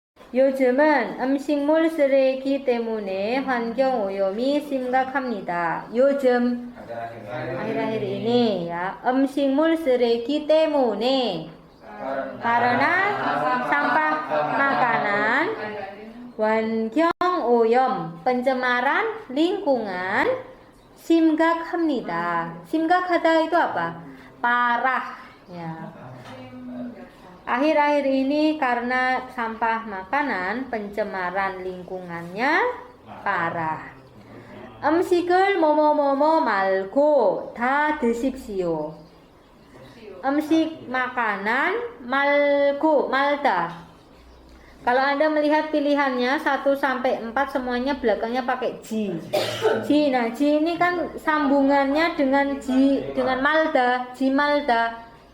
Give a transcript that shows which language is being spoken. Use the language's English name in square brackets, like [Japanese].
[Korean] 요즘은 음식물 쓰레기 때문에 환경 오염이 심각합니다. 요즘 [Indonesian] akhir-akhir ini ya, [Korean] 음식물 쓰레기 때문에 [Indonesian] karena sampah makanan, [Korean] 환경 오염 [Indonesian] pencemaran lingkungan, [Korean] 심각합니다. 심각하다 [Indonesian] itu apa? Parah ya. Akhir-akhir ini karena sampah makanan, pencemaran lingkungannya parah. [Korean] 음식을 뭐뭐뭐뭐 말고 다 드십시오. 음식 [Indonesian] makanan [Korean] 말고 말다. [Indonesian] Kalau Anda melihat pilihannya 1 sampai 4 semuanya belakangnya pakai ji. Ji. Nah, ji ini kan sambungannya dengan ji, dengan malda, ji malda.